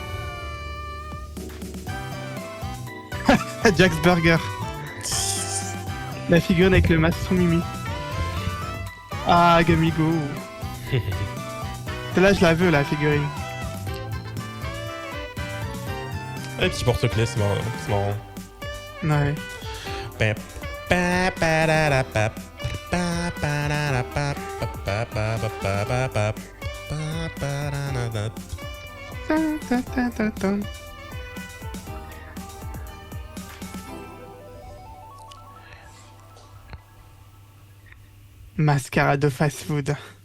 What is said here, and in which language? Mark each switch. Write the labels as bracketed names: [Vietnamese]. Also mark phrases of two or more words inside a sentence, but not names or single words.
[French] Jack's Burger. La figurine avec le masque sur Mimi. Ah, Gamigo. Celle-là, je la veux, la figurine. Les petits porte-clés, c'est marrant. C'est marrant. Ouais. Pep, pa, pa, da, da, pap, pa, pa, da, da, pap, pa, pa, pa, pa, pa, pa, pa, pa, da, da, da. Ta, ta, ta, ta, ta. Mascara de fast-food.